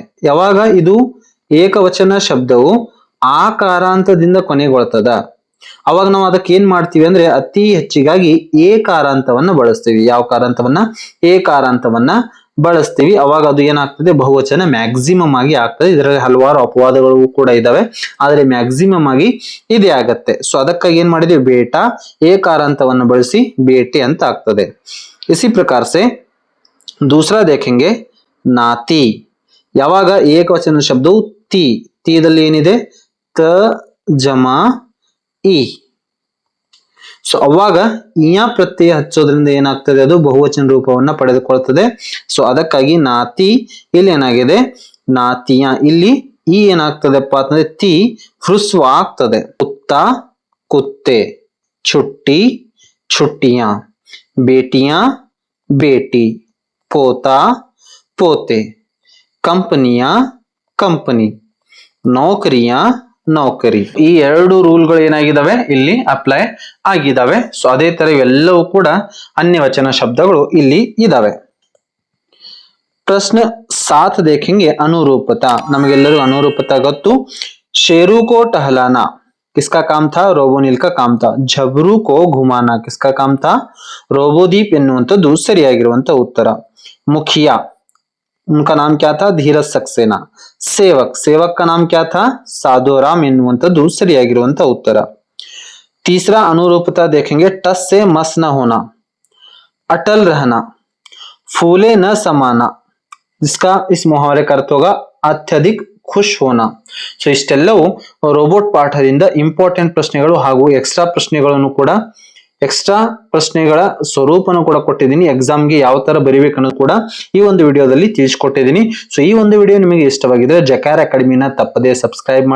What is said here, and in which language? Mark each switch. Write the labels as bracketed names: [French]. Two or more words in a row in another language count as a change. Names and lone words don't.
[Kannada] ಯಾವಾಗ ಇದು ಏಕವಚನ ಶಬ್ದವು ಆಕಾರಾಂತದಿಂದ ಕೊನೆಗೊಳ್ತದ ಅವಾಗ ನಾವು ಅದಕ್ಕೆ ಏನ್ ಮಾಡ್ತೀವಿ ಅಂದ್ರೆ ಅತಿ ಹೆಚ್ಚಿಗಾಗಿ ಏಕಾರಾಂತವನ್ನ ಬಳಸ್ತೀವಿ. ಯಾವ ಕಾರಾಂತವನ್ನ? ಏಕಾರಾಂತವನ್ನ ಬಳಸ್ತೀವಿ. ಅವಾಗ ಅದು ಏನಾಗ್ತದೆ? ಬಹುವಚನ ಮ್ಯಾಕ್ಸಿಮಮ್ ಆಗಿ ಆಗ್ತದೆ. ಇದರಲ್ಲಿ ಹಲವಾರು ಅಪವಾದಗಳು ಕೂಡ ಇದಾವೆ, ಆದ್ರೆ ಮ್ಯಾಕ್ಸಿಮಮ್ ಆಗಿ ಇದೇ ಆಗತ್ತೆ. ಸೊ ಅದಕ್ಕಾಗಿ ಏನ್ ಮಾಡಿದ್ವಿ? ಬೇಟಾ ಏಕಾರಾಂತವನ್ನು ಬಳಸಿ ಬೇಟೆ ಅಂತ ಆಗ್ತದೆ. [Hindi] इसी प्रकार से दूसरा देखेंगे नाती. [Kannada] ಯಾವಾಗ ಏಕವಚನ ಶಬ್ದವು ತಿ, ತೀದಲ್ಲಿ ಏನಿದೆ? [Hindi] त जमा इ. [Kannada] ಸೊ ಅವಾಗ ಇಯ ಪ್ರತ್ಯಯ ಹಚ್ಚೋದ್ರಿಂದ ಏನಾಗ್ತದೆ? ಅದು ಬಹುವಚನ ರೂಪವನ್ನ ಪಡೆದುಕೊಳ್ತದೆ. ಸೊ ಅದಕ್ಕಾಗಿ ನಾತಿ ಇಲ್ಲಿ ಏನಾಗಿದೆ? ನಾತಿಯ. ಇಲ್ಲಿ ಈ ಏನಾಗ್ತದೆಪ್ಪ ಅಂತಂದ್ರೆ ತಿ ಹ್ರಸ್ವ ಆಗ್ತದೆ. [Hindi] कुत्ता कुत्ते, छुट्टी छुट्टियां, बेटियां बेटी, पोता पोते, कंपनियां कंपनी, नौकरियां ನೌಕರಿ. [Kannada] ಈ ಎರಡು ರೂಲ್ಗಳು ಏನಾಗಿದ್ದಾವೆ? ಇಲ್ಲಿ ಅಪ್ಲೈ ಆಗಿದ್ದಾವೆ. ಸೊ ಅದೇ ತರ ಇವೆಲ್ಲವೂ ಕೂಡ ಅನ್ಯವಚನ ಶಬ್ದಗಳು ಇಲ್ಲಿ ಇದಾವೆ. [Hindi] ಪ್ರಶ್ನೆ 7 देखेंगे अनुरूपता. [Kannada] ನಮಗೆಲ್ಲರಿಗೂ ಅನುರೂಪತಾ ಗೊತ್ತು. [Hindi] शेरू को टहलाना किसका काम था? रोबोनिल का काम था. झबरू को घुमाना किसका काम था? [Kannada] रोबोदीप ಎನ್ನುವಂಥದ್ದು ಸರಿಯಾಗಿರುವಂತ ಉತ್ತರ. [Hindi] मुखिया उनका नाम क्या था? धीरज सक्सेना. सेवक, सेवक का नाम क्या था? साधोराम [Kannada] ಎನ್ನುವಂಥದ್ದು ಸರಿಯಾಗಿರುವಂತ ಉತ್ತರ. [Hindi] तीसरा अनुरूपता देखेंगे टस से मस न होना, अटल रहना, फूले न समाना. जिसका इस मुहावरे का अर्थ होगा अत्यधिक ख़ुश होना. [Kannada] ಸೊ ಇಷ್ಟೆಲ್ಲವೂ ರೋಬೋಟ್ ಪಾಠದಿಂದ ಇಂಪಾರ್ಟೆಂಟ್ ಪ್ರಶ್ನೆಗಳು ಹಾಗೂ ಎಕ್ಸ್ಟ್ರಾ ಪ್ರಶ್ನೆಗಳನ್ನು ಕೂಡ, ಎಕ್ಸ್ಟ್ರಾ ಪ್ರಶ್ನೆಗಳ ಸ್ವರೂಪನು ಕೂಡ ಕೊಟ್ಟಿದ್ದೀನಿ. ಎಕ್ಸಾಮ್ಗೆ ಯಾವ ತರ ಬರಿಬೇಕನ್ನೋದು ಕೂಡ ಈ ಒಂದು ವಿಡಿಯೋದಲ್ಲಿ ತಿಳಿಸ್ಕೊಟ್ಟಿದ್ದೀನಿ. ಸೊ ಈ ಒಂದು ವಿಡಿಯೋ ನಿಮಗೆ ಇಷ್ಟವಾಗಿದ್ರೆ ಜಕಾರ ಅಕಾಡೆಮಿನ ತಪ್ಪದೇ ಸಬ್ಸ್ಕ್ರೈಬ್ ಮಾಡಿ.